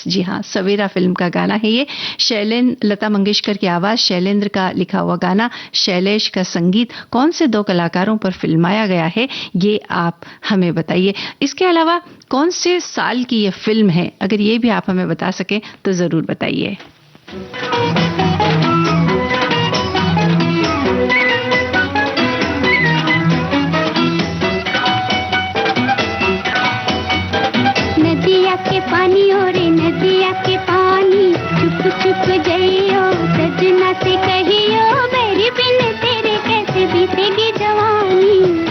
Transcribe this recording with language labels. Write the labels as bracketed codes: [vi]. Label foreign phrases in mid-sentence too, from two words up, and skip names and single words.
[hi] जी हाँ, सवेरा फिल्म का गाना है ये। शैलेंद्र, लता मंगेशकर की आवाज, शैलेंद्र का लिखा हुआ गाना, शैलेश का संगीत, कौन से दो कलाकारों पर फिल्माया गया है ये आप हमें बताइए। इसके अलावा कौन से साल की ये फिल्म है, अगर ये भी आप हमें बता सकें तो जरूर बताइए। के पानी हो रे नदिया के पानी, चुप चुप जइयो सजना से कहियो, मेरी बिन तेरे कैसे बीतेगी जवानी।